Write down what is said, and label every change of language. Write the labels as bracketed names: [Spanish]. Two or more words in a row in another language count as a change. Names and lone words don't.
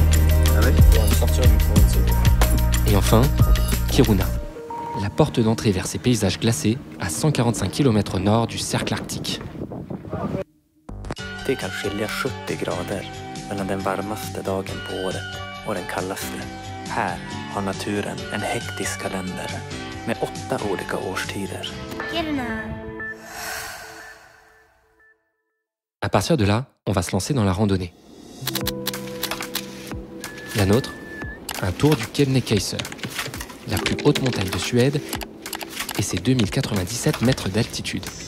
[French] Ah ouais? Pour me sortir du fond de Et enfin, Kiruna, la porte d'entrée vers ces paysages glacés à 145 km au nord du cercle arctique. [Swedish] Det kan skilja 70 grader mellan den varmaste dagen på året och den kallaste. Här har naturen en hektisk kalender med 8 olika årstider. [French] À partir de là, on va se lancer dans la randonnée. La nôtre, un tour du Kebnekaise, la plus haute montagne de Suède et ses 2097 mètres d'altitude.